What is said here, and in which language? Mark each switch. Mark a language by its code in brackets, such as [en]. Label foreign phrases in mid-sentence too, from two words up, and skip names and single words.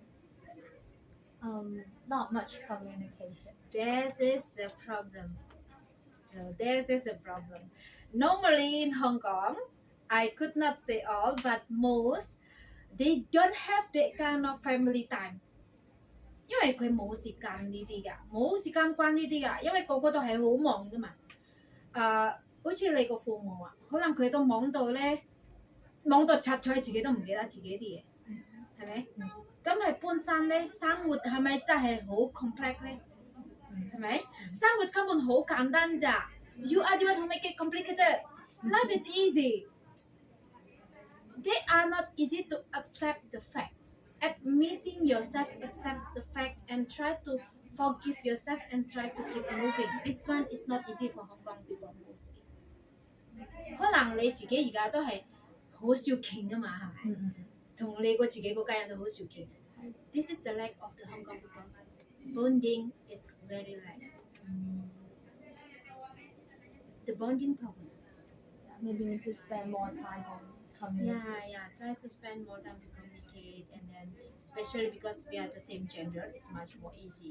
[en] Not much communication. This is the problem. So this is the problem. Normally in Hong Kong, I could not say all, but most, they don't have that kind of family time. [yue] 因為佢冇時間呢啲㗎，冇時間關呢啲㗎，因為個個都係好忙㗎嘛。好似你個父母啊，可能佢都忙到咧，忙到柒菜自己都唔記得自己啲嘢，係咪？咁係本身咧，生活係咪真係好 complex 咧？係咪？生活根本好簡單咋。 [en] You are the one who make it complicated. Life is easy. They are not easy to accept the fact. Admitting yourself, accept the fact, and try to forgive yourself and try to keep moving. This one is not easy for Hong Kong people mostly. [yue] 可能你自己而家都係好少傾㗎嘛，係咪？同你個自己嗰家人都好少傾。 [en] This is the lack of the Hong Kong people. Bonding is very lack. The bonding problem. Maybe need to spend more time on communication. Yeah. Try to spend more time to communicate, and then especially because we are the same gender, it's much more easy.